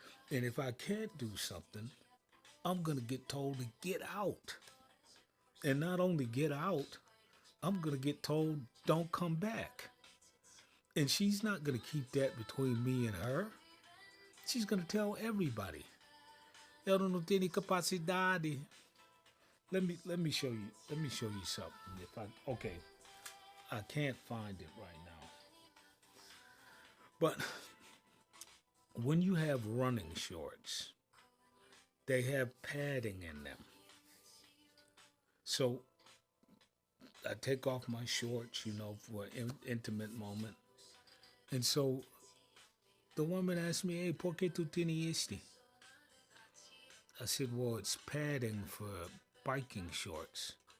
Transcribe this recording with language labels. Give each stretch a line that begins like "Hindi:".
English: And if I can't do something, I'm going to get told to get out. And not only get out, I'm going to get told, don't come back. And she's not going to keep that between me and her. She's going to tell everybody.
Portuguese: Eu não tenho capacidade.
English: Let me show you. Let me show you something. Okay, I can't find it right now. But when you have running shorts, they have padding in them. So I take off my shorts, for an intimate moment. And so the woman asked me, hey,
Spanish: ¿por qué tú tienes este?
English: I said, well, it's padding for biking shorts.